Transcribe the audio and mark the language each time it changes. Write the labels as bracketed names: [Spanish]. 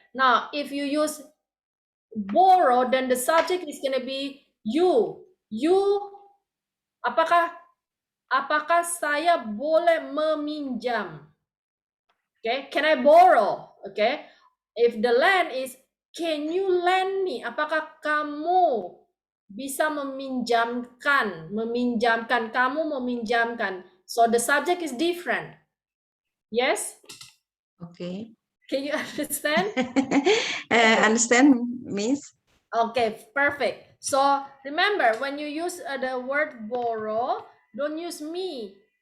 [English] Now, if you use borrow, then the subject is gonna be you. [Indonesian] Apakah saya boleh meminjam? [English] Okay, can I borrow? Okay, if the lend is can you lend me? [Indonesian] Apakah kamu bisa meminjamkan? Kamu meminjamkan. [English] So the subject is different. Yes? Okay. Can you understand? Understand, Miss? Okay, perfect. So remember, when you use the word borrow, don't use me.